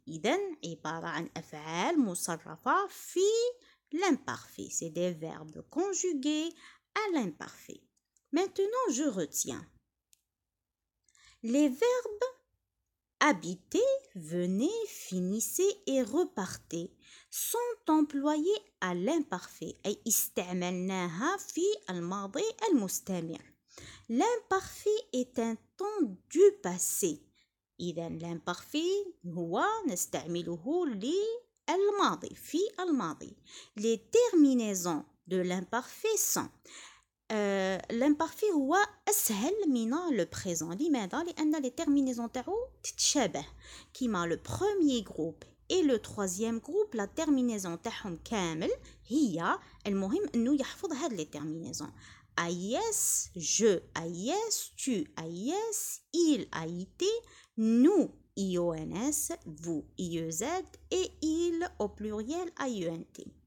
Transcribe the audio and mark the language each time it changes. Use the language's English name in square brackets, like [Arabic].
[Arabic] إذن عبارة عن أفعال مصرفة في l'imparfait. [French] C'est des verbes conjugués à l'imparfait. Maintenant, je retiens. Les verbes habiter, venez, finissez et repartez sont employés à l'imparfait. [Arabic] أي استعملناها في الماضي المستمر. [French] L'imparfait est un temps du passé. [Arabic] إذا l'imparfait هو نستعمله للماضي في الماضي. [French] Les terminaisons de l'imparfait sont l'imparfait [Arabic] هو أسهل من [French] le présent. [Arabic] لماذا؟ لأن les terminaisons تاعو تتشابه. كما [French] le premier groupe et le troisième groupe la terminaison [Arabic] تاعهم كامل هي، المهم أنه يحفظ هاد les terminaisons. [French] AIS, je, AIS, tu, AIS, il, AIT, nous, IONS, vous, IEZ et il au pluriel AUNT.